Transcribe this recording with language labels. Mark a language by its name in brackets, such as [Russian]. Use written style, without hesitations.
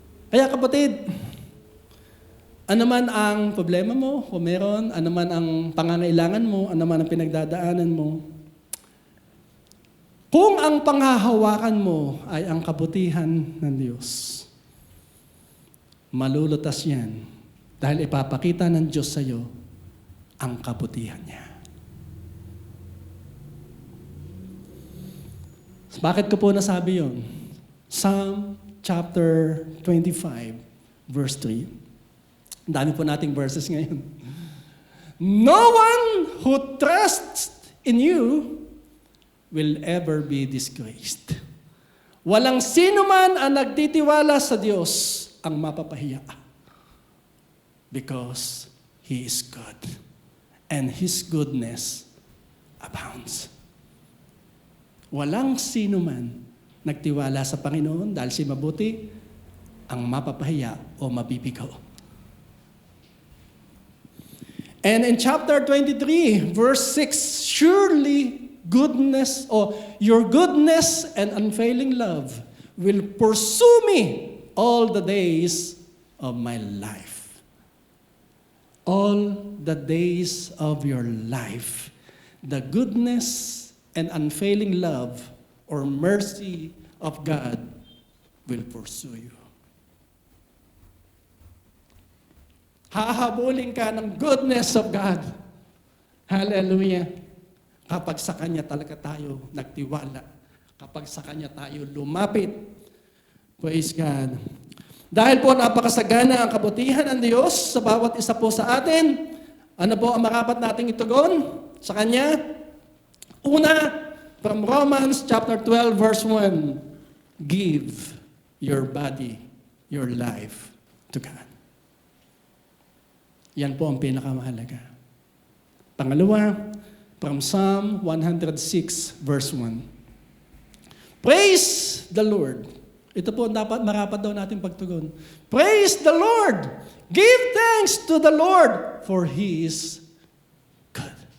[Filipino] Kaya kapatid, ano man ang problema mo, kung meron, ano man ang pangangailangan mo, ano man ang pinagdadaanan mo, kung ang panghahawakan mo ay ang kabutihan ng Diyos, malulutas yan dahil ipapakita ng Diyos sa iyo ang kabutihan niya. Bakit ko po nasabi yun? [English] Psalm chapter 25, verse 3. [Filipino] Ang dami po nating verses ngayon. [English] No one who trusts in you will ever be disgraced. [Filipino] Walang sino man ang nagtitiwala sa Diyos ang mapapahiya. [English] Because He is good. And His goodness abounds. [Filipino] Walang sino man nagtiwala sa Panginoon dahil si mabuti ang mapapahiya o mabibigaw. [English] And in chapter 23, verse 6, surely goodness or your goodness and unfailing love will pursue me all the days of my life. All the days of your life. The goodness and unfailing love or mercy of God will pursue you. [Filipino] Hahabulin ka ng [English] goodness of God. [Filipino] Hallelujah. Kapag sa Kanya talaga tayo nagtiwala. Kapag sa Kanya tayo lumapit. [English] Praise God. [Filipino] Dahil po napakasagana ang kabutihan ng Diyos sa bawat isa po sa atin, ano po ang marapat nating itugon sa Kanya? Una, [English] from Romans chapter 12, verse 1, give your body, your life to God. [Filipino] Yan po ang pinakamahalaga. Pangalawa, [English] from Psalm 106, verse 1. Praise the Lord. [Filipino] Ito po ang dapat marapat daw natin pagtugon. [English] Praise the Lord. Give thanks to the Lord, for He is good.